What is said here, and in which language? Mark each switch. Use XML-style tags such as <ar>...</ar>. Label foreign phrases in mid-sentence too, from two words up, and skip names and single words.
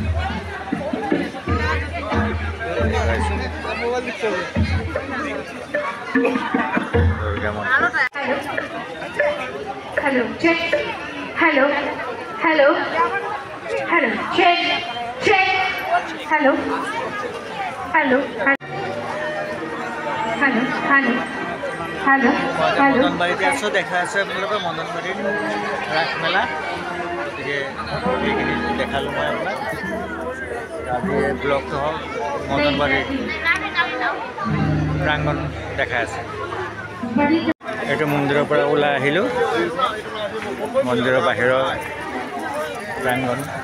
<as>দুৰ্গা মূৰ্তি।</as> <en>Hello, check. Hello, hello, hello, check, check. Hello, hello, hello, hello, hello, hello.</en> <as>মদনবাৰীতে আছোঁ, দেখাই আছে আপোনালোকে মদনবাৰীৰ ৰাস মেলা। গতিকে এইখিনি দেখালোঁ মই আপোনাক। আজি ব্লগটো হ'ল মদনবাৰীৰ প্ৰাংগণ দেখাই আছে। এইটো মন্দিৰৰ পৰা ওলাই আহিলোঁ, মন্দিৰৰ বাহিৰৰ প্ৰাংগণ।</as>